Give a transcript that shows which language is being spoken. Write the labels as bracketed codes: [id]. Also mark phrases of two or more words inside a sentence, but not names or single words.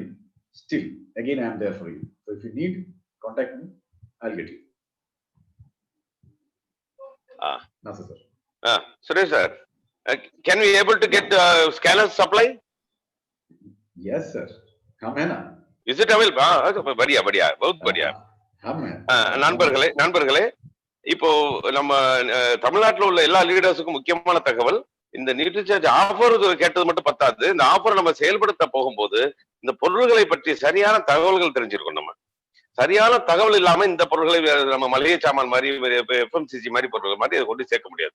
[en] Still, again, I'm there for you. So if you need, contact me. I'll get you. Nasa sir. Suresh sir, can we able to get scanner supply? Yes, sir. Come in. Is it available? [hi] बढ़िया बहुत बढ़िया. [ta] நண்பர்களே இப்போ நம்ம தமிழ்நாட்டில் உள்ள எல்லா லீடர்ஸுக்கும் முக்கியமான தகவல், இந்த நியூட்ரிசார்ஜ் ஆஃபர் கேட்டது மட்டும் பத்தாது. இந்த ஆஃபர் நம்ம செயல்படுத்த போகும்போது இந்த பொருள்களை பற்றி சரியான தகவல்கள் தெரிஞ்சிருக்கும். நம்ம சரியான தகவல் இல்லாம இந்த பொருட்களை நம்ம மளிகை சாமான் மாதிரி எஃப்எம்சிஜி மாதிரி பொருட்கள் மாதிரி கொண்டு சேர்க்க முடியாது.